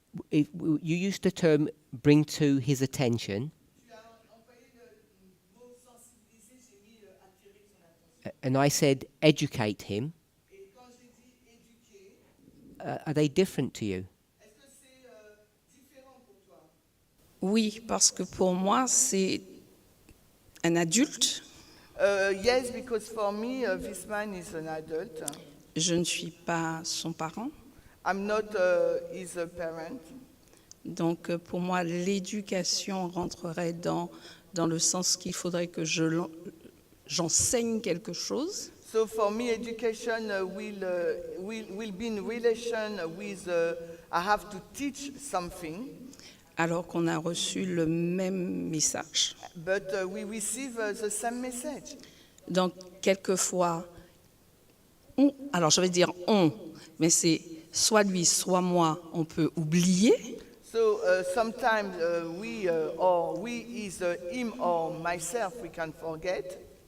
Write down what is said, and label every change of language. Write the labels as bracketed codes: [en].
[en] You used the term bring to his attention. And I said educate him. Are they different to you? [fr] Oui, parce que pour moi, c'est un adulte. [en] Yes, because for me, this man is an adult. [fr] Je ne suis pas son parent. [en] I'm not his parent. [fr] Donc, pour moi, l'éducation rentrerait dans le sens qu'il faudrait que j'enseigne quelque chose. [en] So for me, education will be in relation with I have to teach something. [fr] Alors qu'on a reçu le même message. [en] But we receive the same message. [fr] Donc, quelquefois, alors je vais dire on, mais c'est soit lui, soit moi, on peut oublier. [en] So sometimes or we is him or myself, we can forget.